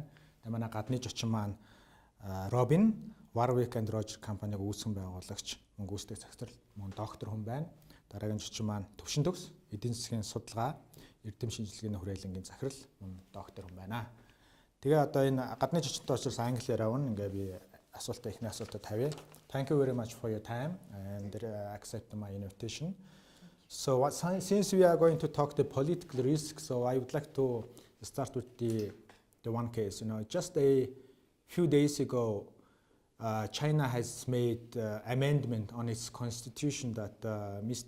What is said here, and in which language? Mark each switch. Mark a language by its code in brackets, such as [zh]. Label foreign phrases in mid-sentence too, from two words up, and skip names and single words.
[mn] Тэгээ манай гадны зочин маань Робин Warwick and Roger компаниг үүсгэн байгуулагч, мөн гүйцэтгэх цагтрал мөн доктор хүн байна. Дараагийн зочин маань төвшин төгс эдийн засгийн судалгаа, эрдэм шинжилгээний хүрээлэнгийн захирал мөн доктор хүн байна. Тэгээ одоо энэ гадны зочинтой учраас англиар авна. Ингээ би эхний асуултад тавья. [en] Thank you very much for your time and accept my invitation. So since we are going to talk the political risk, so I would like to start with the one case. Just a few days ago, China has made amendment on its constitution that Mr.